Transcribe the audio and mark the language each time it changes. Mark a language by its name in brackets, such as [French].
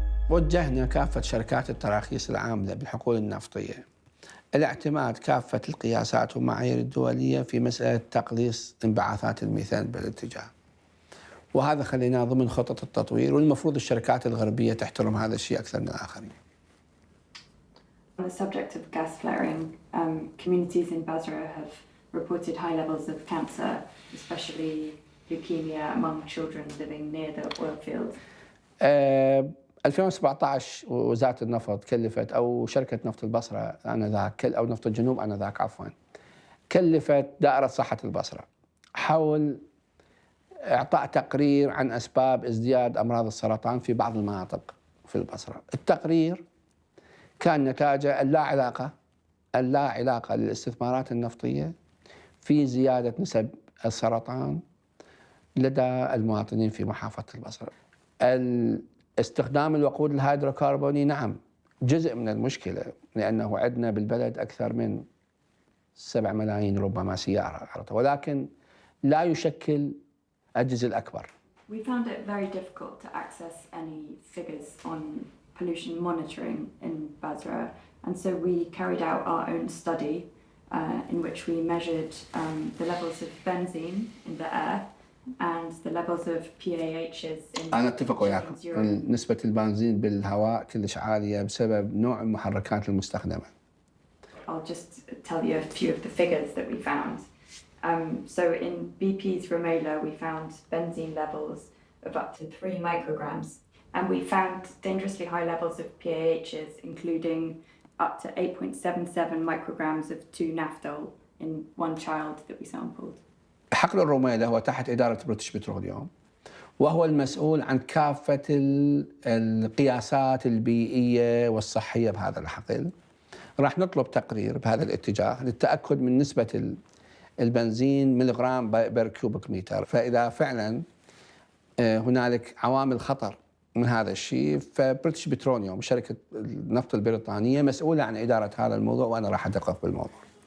[Arabic] وجهنا كافة شركات التراخيص العاملة بالحقول النفطية الاعتماد كافة القياسات والمعايير الدولية في مسألة تقليص انبعاثات الميثان بالاتجاه. وهذا خليناه ضمن خطط التطوير، والمفروض الشركات الغربية تحترم هذا الشيء أكثر من الآخرين. [English] On the subject of gas flaring, communities in Basra have reported high levels of cancer, especially leukemia among children living near the oil fields. [Arabic] 2017 وزارة النفط كلفت، أو شركة نفط البصرة آنذاك، أو نفط الجنوب آنذاك عفوا، كلفت دائرة صحة البصرة حول إعطاء تقرير عن أسباب ازدياد أمراض السرطان في بعض المناطق في البصرة. التقرير كان نتاجه اللا علاقة للاستثمارات النفطية في زيادة نسب السرطان لدى المواطنين في محافظة البصرة. استخدام الوقود الهيدروكربوني نعم جزء من المشكلة، لأنه عندنا بالبلد أكثر من 7 ملايين ربما سيارة، ولكن لا يشكل الجزء الأكبر. [English] We found it very difficult to access any figures on pollution monitoring in Basra, and so we carried out our own study in which we measured the levels of benzene in the air and the levels of PAHs in [Arabic] أنا أتفق وياكم، نسبة البنزين بالهواء كلش عالية بسبب نوع المحركات المستخدمة. [English] I'll just tell you a few of the figures that we found. So in BP's Rumola, we found benzene levels of up to 3 micrograms, and we found dangerously high levels of PAHs, including up to 8.77 micrograms of 2-naphthol in one child that we sampled. [Arabic] حقل الرميلة هو تحت إدارة بريتش بتروليوم، وهو المسؤول عن كافة القياسات البيئية والصحية بهذا الحقل. راح نطلب تقرير بهذا الاتجاه للتأكد من نسبة البنزين ملغرام بير كيوبيك متر، فإذا فعلا هنالك عوامل خطر من هذا الشيء، فبريتش بتروليوم شركة النفط البريطانية مسؤولة عن إدارة هذا الموضوع، وأنا راح أدقق بالموضوع.